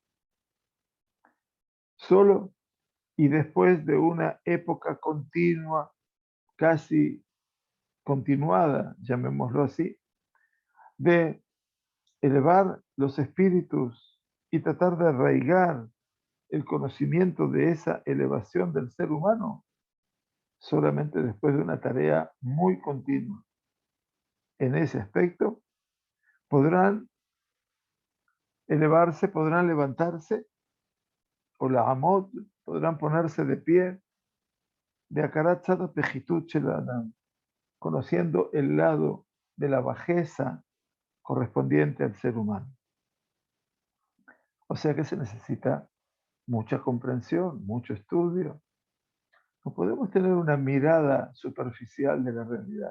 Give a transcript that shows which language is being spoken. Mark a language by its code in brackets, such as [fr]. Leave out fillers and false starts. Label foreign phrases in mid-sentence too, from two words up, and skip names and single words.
[es] Solo y después de una época continua, casi continuada, llamémoslo así, de elevar los espíritus y tratar de arraigar el conocimiento de esa elevación del ser humano, solamente después de una tarea muy continua. En ese aspecto, podrán elevarse, podrán levantarse, o la amot, podrán ponerse de pie, de [he] הכרת צד פחיתות של אדם, [es] conociendo el lado de la bajeza correspondiente al ser humano. O sea que se necesita mucha comprensión, mucho estudio. No podemos tener una mirada superficial de la realidad.